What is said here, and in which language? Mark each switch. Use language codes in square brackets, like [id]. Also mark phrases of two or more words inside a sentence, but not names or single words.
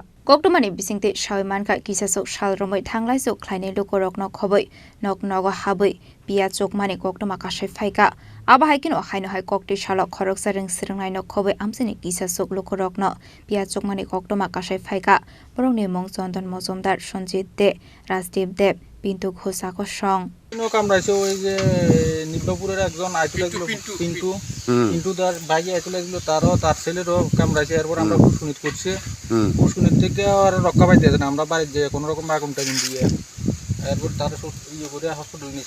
[trp] Koktomani bisingte shawmanka kisasok shalromoi Thangklaisu Khlainai Lukurokno Khobwi noknogo habwi Piya chokmani koktoma kasai phaika aba haikino haino hai kokti shalok khorok sareng sirngnai Khobwi Amchaini kisasok Lukurokno Piya chokmani koktoma kasai phaika borokni mong Chondon Mojumdar Sanjit de Rasdeep Deb Pintu Khosako song [bn] কামড়াইছে ওই যে নিব্বাপুরের একজন আইতে লাগলো পিন্টু তার ভাইয়ে আইতে লাগলো তার ছেলেরও কামড়াইছে এরপর আমরা পুষ্কুনিত করছি পুষ্কুনিত থেকে আর রক্ষা পাইতেছে না আমরা বাড়িতে যে কোনো রকম আগুন টাগুন দিয়ে এরপর তার ইয়ে করে হসপিটাল নিয়েছি